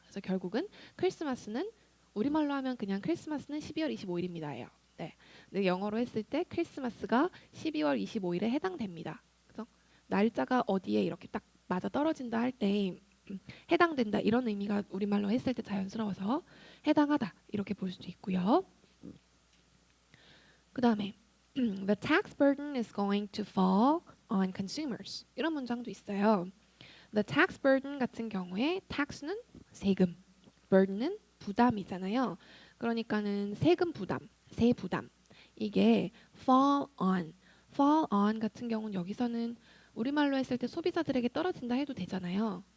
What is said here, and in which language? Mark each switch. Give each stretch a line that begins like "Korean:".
Korean: 그래서 결국은 크리스마스는 우리말로 하면 그냥 크리스마스는 12월 25일입니다예요. 네. 근데 영어로 했을 때 크리스마스가 12월 25일에 해당됩니다. 그래서 날짜가 어디에 이렇게 딱 맞아 떨어진다 할때 해당된다 이런 의미가 우리말로 했을 때 자연스러워서 해당하다 이렇게 볼 수도 있고요. 그 다음에
English: The tax burden is going to fall on consumers
Korean: 이런 문장도 있어요. The tax burden 같은 경우에 tax는 세금, burden은 부담이잖아요. 그러니까는 세금 부담, 세 부담 이게 fall on 같은 경우는 여기서는 우리말로 했을 때 소비자들에게 떨어진다 해도 되잖아요.